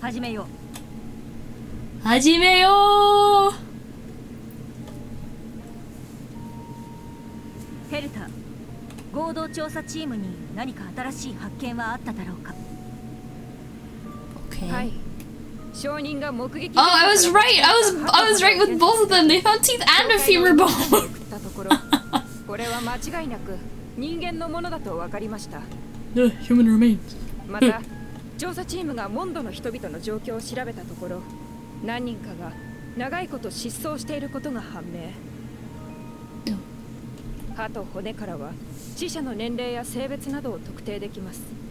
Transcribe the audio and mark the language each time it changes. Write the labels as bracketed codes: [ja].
[ja] 始めよう。始めよう。ヘルター、合同調査チームに何か新しい発見はあっただろうか。 [en] Okay. [ja] はい。証人が目撃。 [en] Oh, I was right. I was right with both of them. They found teeth and a femur bone. [ja] これは間違いなく人間のものだと分かりました。 [en] The human remains. [ja] また調査チームがモンドの人々の状況を調べたところ、何人かが長いこと失踪していることが判明。歯と骨からは死者の年齢や性別などを特定できます。